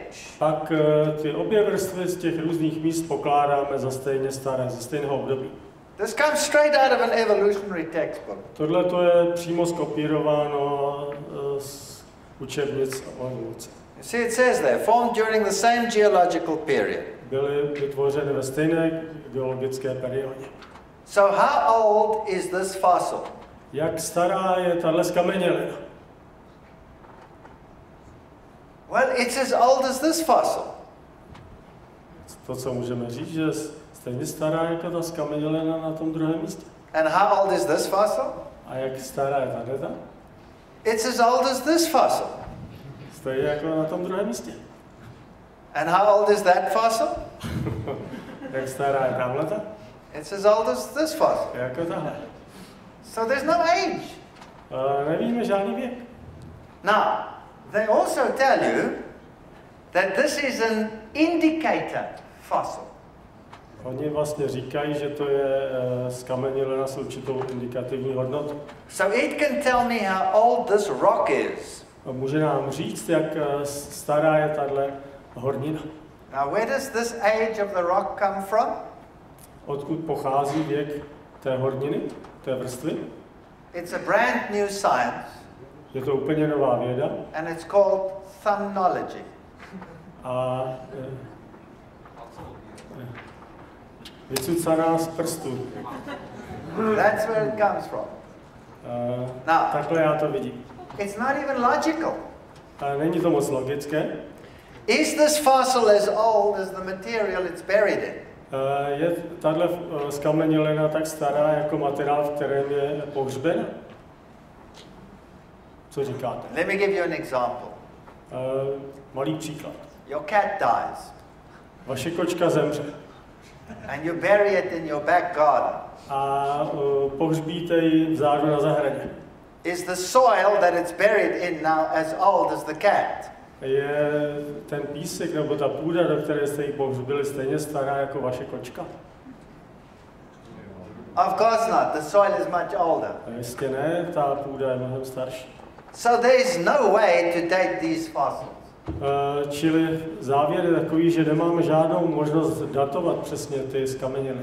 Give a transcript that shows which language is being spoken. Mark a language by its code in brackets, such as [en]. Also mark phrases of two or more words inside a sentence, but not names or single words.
[cs] pak ty obě vrstvy z těch různých míst pokládáme za stejně staré, ze stejného období. [en] This comes straight out of an evolutionary textbook. [cs] Tohle to je přímo skopírováno z učebnic o evoluci. [en] You see, it says there, formed during the same geological period. [cs] Byly vytvořeny ve stejné geologické periodě. [en] So how old is this fossil? [cs] Jak stará je tahle skamenělina? [en] Well, it's as old as this fossil. [cs] To, co můžeme říct, že je stejně stará jako ta skamenělina na tom druhém místě. [en] And how old is this fossil? [cs] A jak stará je tato? [en] It's as old as this fossil. [cs] Stejně jako na tom druhém místě. [en] And how old is that fossil? [cs] Jak stará je tahleta? [en] It's as old as this fossil. [cs] Jako tahle. [en] So there's no age. [cs] Nevíme žádný věk. [en] Now, they also tell you that this is an indicator fossil. [cs] Oni vlastně říkají, že to je skamenělina s určitou indikativní hodnotou. [en] So it can tell me how old this rock is. [cs] A může nám říct, jak stará je tahle hornina. [en] Now, where does this age of the rock come from? [cs] Odkud pochází věk té horniny, té vrstvy? [en] It's a brand new science, [cs] Je to úplně nová věda. [en] and it's called thumbnology. [cs] A vycucaná z prstů. [en] That's where it comes from. Now, [cs] Takhle já to vidím. [en] it's not even logical. [cs] Není to moc logické. [en] Is this fossil as old as the material it's buried in? [cs] Je tahle skamenělina tak stará jako materiál, v kterém je pohřbena? Co říkáte? [en] Let me give you an example. [cs] Malý příklad. [en] Your cat dies, [cs] Vaše kočka zemře [en] and you bury it in your back garden. [cs] a pohřbíte ji vzadu na zahradě. [en] Is the soil that it's buried in now as old as the cat? [cs] Je ten písek nebo ta půda, do které jste ji pohřbili, stejně stará jako vaše kočka? [en] Of course not. The soil is much older. [cs] Jistě ne, ta půda je mnohem starší. [en] So there is no way to date these fossils. [cs] Čili závěr je takový, že nemáme žádnou možnost datovat přesně ty skameněliny.